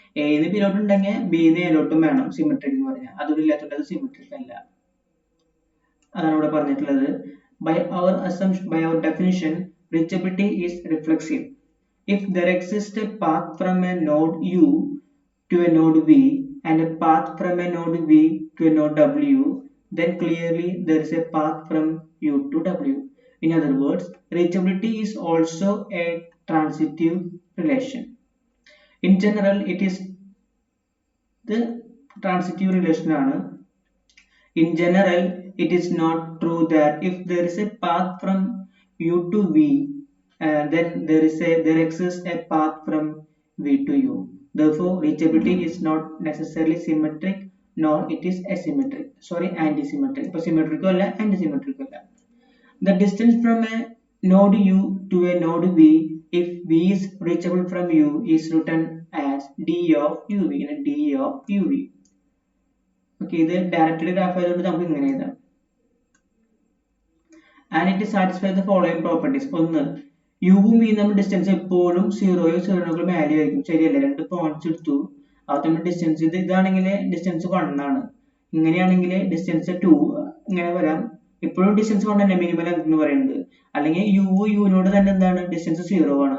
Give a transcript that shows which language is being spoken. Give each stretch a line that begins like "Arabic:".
Malayalam: എന്ന് ബിയിലോട്ട് ഉണ്ടെങ്കിൽ ബിന്ന് എയിലോട്ടും വേണം. സിമെട്രിക് എന്ന് പറഞ്ഞാൽ അതൊന്നും ഇല്ലാത്തതുകൊണ്ട് അത് സിമെട്രിക് അല്ല. അതാണ് ഇവിടെ പറഞ്ഞിട്ടുള്ളത്.
English: By our definition, reachability is reflexive. If there exists a path from a node U to a node V and a path from a node V to a node W, then clearly there is a path from U to W. In other words, reachability is also a transitive relation. In general, it is the transitive relation. In general, it is not true that if there is a path from U to V, then there exists a path from V to U. Therefore, reachability is not necessarily symmetric nor it is asymmetric. Sorry, antisymmetric.
Malayalam: ഇപ്പോൾ symmetric അല്ല antisymmetric അല്ല.
English: The distance from a node U to a node V, if V is reachable from U, is written as d of UV. d of UV.
Malayalam: Okay, ഇത് directly graph ആയതുകൊണ്ട് നമുക്ക് ഇങ്ങനെ എഴുതാം.
English: And it satisfies the following properties.
Malayalam: ഒന്ന്, യുവും വിയും തമ്മിൽ distance എപ്പോഴും 0 value ആയിരിക്കും. ശരിയല്ലേ? രണ്ട് പോയിന്റ്സ് എടുത്തു, അത് തമ്മിൽ ഡിസ്റ്റൻസ് ഇതാണെങ്കിൽ ഡിസ്റ്റൻസ് 1 ആണ്, ഇങ്ങനെയാണെങ്കിൽ ഡിസ്റ്റൻസ് 2 ഇങ്ങനെ വരാം. എപ്പോഴും ഡിസ്റ്റൻസ് 1 തന്നെ മിനിമം ലെങ്ത് എന്ന് പറയുന്നത്. അല്ലെങ്കിൽ യുവിനോട് തന്നെ എന്താണ് ഡിസ്റ്റൻസ് 0 ആണ്.